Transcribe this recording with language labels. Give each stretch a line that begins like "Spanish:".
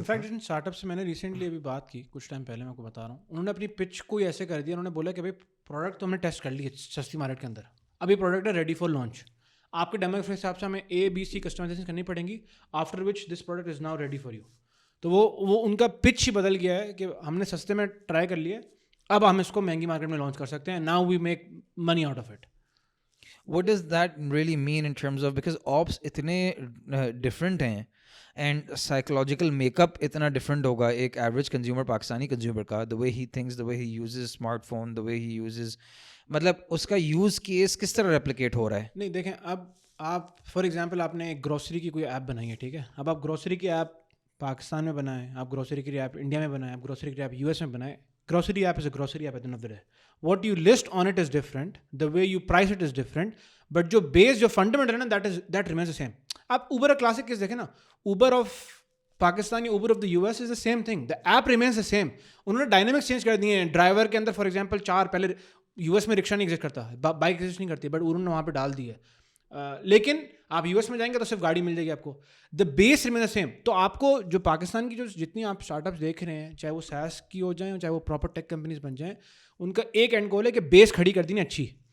Urdu: In fact ان start up سے میں نے ریسنٹلی ابھی بات کی, کچھ ٹائم پہلے میں آپ کو بتا رہا ہوں, انہوں نے اپنی پچ کو ایسے کر دیا, انہوں نے بولا کہ بھائی پروڈکٹ تو ہم نے ٹیسٹ کر لی ہے سستی مارکیٹ کے اندر, ابھی پروڈکٹ ہے ریڈی فار لانچ. آپ کے ڈیمو کے حساب سے ہمیں ABC کسٹمائزیشن کرنی پڑیں گی,
English: After which this product is now ready for you.
Urdu: تو وہ ان کا پچ ہی بدل گیا ہے کہ ہم نے سستے میں ٹرائی کر لیا, اب ہم اس کو مہنگی مارکیٹ میں لانچ کر سکتے ہیں.
English: Now we make money out of it. What does that really mean in terms of, because ops اتنے different ہیں and psychological makeup اتنا different ہوگا ایک average consumer, Pakistani consumer کا, the way he thinks, the way he uses smart phone, the way he uses,
Urdu: مطلب اس کا use case کس طرح ریپلیکیٹ ہو رہا ہے. نہیں دیکھیں, اب آپ فار ایگزامپل آپ نے ایک گروسری کی کوئی ایپ بنائی ہے, ٹھیک ہے, اب آپ گروسری کی ایپ پاکستان میں بنائیں, آپ گروسری کی ایپ انڈیا میں بنائیں, آپ گروسری کی ایپ US میں بنائیں.
English: Grocery app is a grocery app at the end of the day. What you list on it is different. The way you price it is different. But جو base,
Urdu: جو fundamental ہے نا,
English: that remains the same.
Urdu: آپ Uber کا classic case دیکھیں نا,
English: Uber of Pakistan یا Uber of the US is the same thing. The app remains the same.
Urdu: انہوں نے ڈائنامکس چینج کر دیے ہیں. ڈرائیور کے اندر فار ایگزامپل 4 پہلے US میں رکشا نہیں ایگزسٹ کرتا, بائک ایگزسٹ نہیں کرتی, بٹ انہوں نے وہاں پہ ڈال دی ہے. لیکن آپ US میں جائیں گے تو صرف گاڑی مل جائے گی آپ کو.
English: The base remain the same.
Urdu: تو آپ کو جو پاکستان کی جو جتنی آپ اسٹارٹ اپس دیکھ رہے ہیں, چاہے وہ SaaS کی ہو جائیں چاہے وہ پراپر ٹیک کمپنیز بن جائیں, ان کا ایک اینڈ گول ہے کہ بیس کھڑی کر دینی اچھی.